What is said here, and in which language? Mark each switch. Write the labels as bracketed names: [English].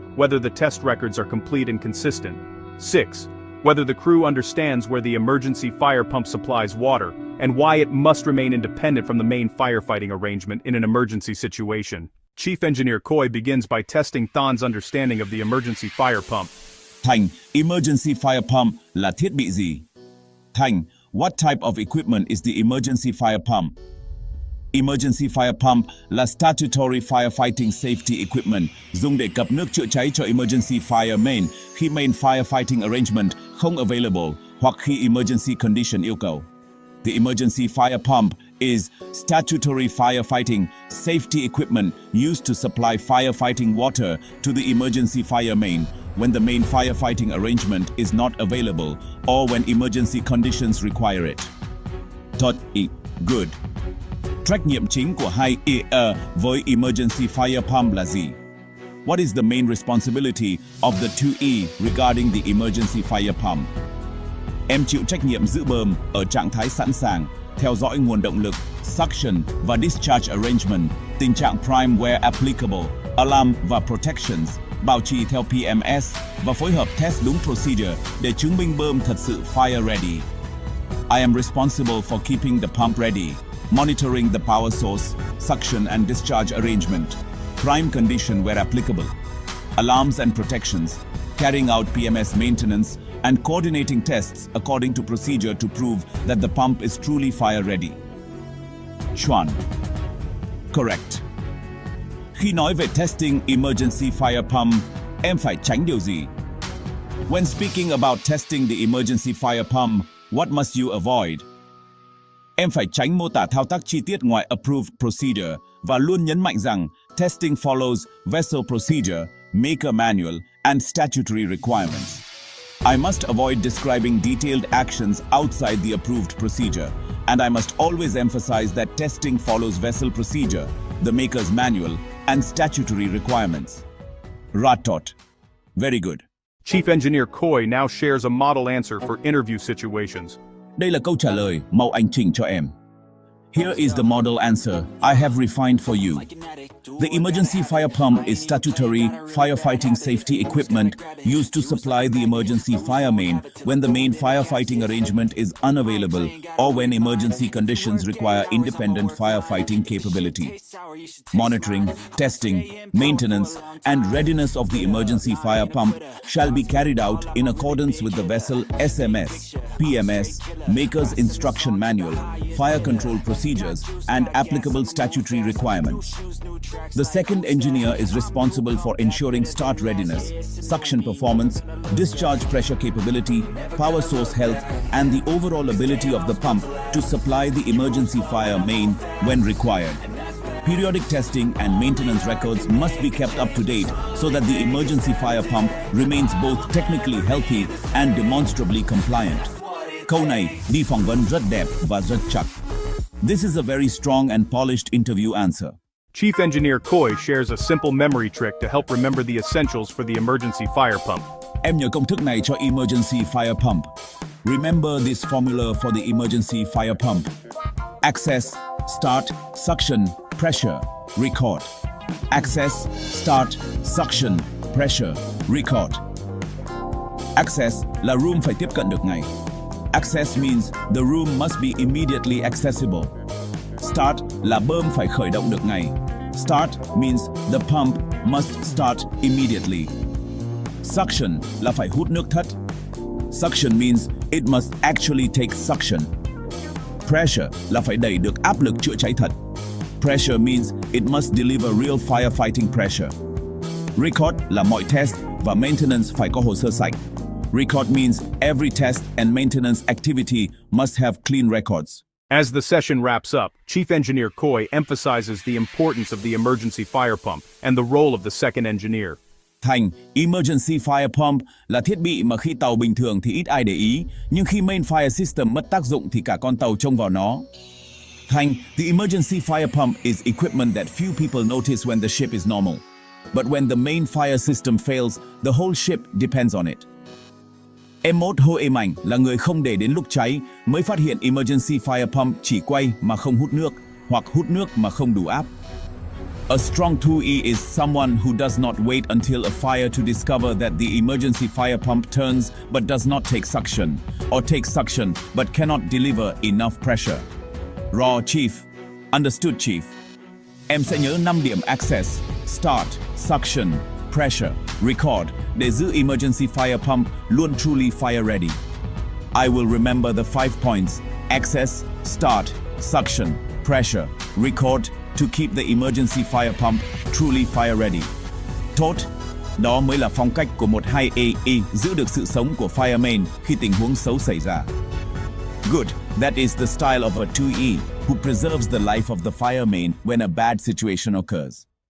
[English] Whether the test records are complete and consistent. 6. Whether the crew understands where the emergency fire pump supplies water, and why it must remain independent from the main firefighting arrangement in an emergency situation. Chief Engineer Coy begins by testing Than's understanding of the emergency fire pump. [Vietnamese] Thành, emergency fire pump là thiết bị gì? [English] Thành, what type of equipment is the emergency fire pump? [Vietnamese] Emergency fire pump là statutory firefighting safety equipment dùng để cập nước chữa cháy cho emergency fire main khi main firefighting arrangement không available hoặc khi emergency condition yêu cầu. [English] The emergency fire pump is statutory firefighting safety equipment used to supply firefighting water to the emergency fire main when the main firefighting arrangement is not available or when emergency conditions require it. Good. [Vietnamese] Trách nhiệm chính của 2E với emergency fire pump là gì? [English] What is the main responsibility of the 2E regarding the emergency fire pump? [Vietnamese] Em chịu trách nhiệm giữ bơm ở trạng thái sẵn sàng, theo dõi nguồn động lực, suction và discharge arrangement, tình trạng prime where applicable, alarm và protections, bảo trì theo PMS và phối hợp test đúng procedure để chứng minh bơm thật sự fire ready. [English] I am responsible for keeping the pump ready, monitoring the power source, suction and discharge arrangement, prime condition where applicable, alarms and protections, carrying out PMS maintenance, and coordinating tests according to procedure to prove that the pump is truly fire ready. [Vietnamese] Chuan. [English] Correct. [Vietnamese] Khi nói về testing emergency fire pump, em phải tránh điều gì? [English] When speaking about testing the emergency fire pump, what must you avoid? [Vietnamese] Em phải tránh mô tả thao tác chi tiết ngoài approved procedure và luôn nhấn mạnh rằng [English] testing follows vessel procedure, maker manual, and statutory requirements. I must avoid describing detailed actions outside the approved procedure, and I must always emphasize that testing follows vessel procedure, the maker's manual, and statutory requirements. [Vietnamese] Ratot. [English] Very good. Chief Engineer Coy now shares a model answer for interview situations. [Vietnamese] Đây là câu trả lời, màu anh chỉnh cho em. [English] Here is the model answer I have refined for you. The emergency fire pump is statutory firefighting safety equipment used to supply the emergency fire main when the main firefighting arrangement is unavailable or when emergency conditions require independent firefighting capability. Monitoring, testing, maintenance, and readiness of the emergency fire pump shall be carried out in accordance with the vessel SMS, PMS, Maker's Instruction Manual, fire control procedures, and applicable statutory requirements. The second engineer is responsible for ensuring start readiness, suction performance, discharge pressure capability, power source health, and the overall ability of the pump to supply the emergency fire main when required. Periodic testing and maintenance records must be kept up to date so that the emergency fire pump remains both technically healthy and demonstrably compliant. [Vietnamese] Câu này đi phỏng vấn rất đẹp và rất chắc. [English] This is a very strong and polished interview answer. Chief Engineer Coy shares a simple memory trick to help remember the essentials for the emergency fire pump. [Vietnamese] Em nhớ công thức này cho emergency fire pump. [English] Remember this formula for the emergency fire pump. Access, start, suction, pressure, record. Access, start, suction, pressure, record. [Vietnamese] Access là room phải tiếp cận được ngay. [English] Access means the room must be immediately accessible. [Vietnamese] Start là bơm phải khởi động được ngay. [English] Start means the pump must start immediately. [Vietnamese] Suction là phải hút nước thất. [English] Suction means it must actually take suction. [Vietnamese] Pressure là phải đẩy được áp lực chữa cháy thật. [English] Pressure means it must deliver real firefighting pressure. [Vietnamese] Record là mọi test và maintenance phải có hồ sơ sạch. [English] Record means every test and maintenance activity must have clean records. As the session wraps up, Chief Engineer Coy emphasizes the importance of the emergency fire pump and the role of the second engineer. [Vietnamese] Thành, emergency fire pump là thiết bị mà khi tàu bình thường thì ít ai để ý, nhưng khi main fire system mất tác dụng thì cả con tàu trông vào nó. [English] Thành, the emergency fire pump is equipment that few people notice when the ship is normal. But when the main fire system fails, the whole ship depends on it. [Vietnamese] Em mốt hô êm ảnh là người không để đến lúc cháy mới phát hiện emergency fire pump chỉ quay mà không hút nước, hoặc hút nước mà không đủ áp. [English] A strong 2E is someone who does not wait until a fire to discover that the emergency fire pump turns but does not take suction, or takes suction but cannot deliver enough pressure. [Vietnamese] Raw Chief. [English] Understood Chief. [Vietnamese] Em sẽ nhớ 5 điểm access, start, suction, pressure, record để giữ emergency fire pump luôn truly fire ready. [English] I will remember the 5 points: access, start, suction, pressure, record to keep the emergency fire pump truly fire ready. [Vietnamese] Tốt, đó mới là phong cách của một 2EE giữ được sự sống của fire main khi tình huống xấu xảy ra. [English] Good. That is the style of a 2E, who preserves the life of the fireman when a bad situation occurs.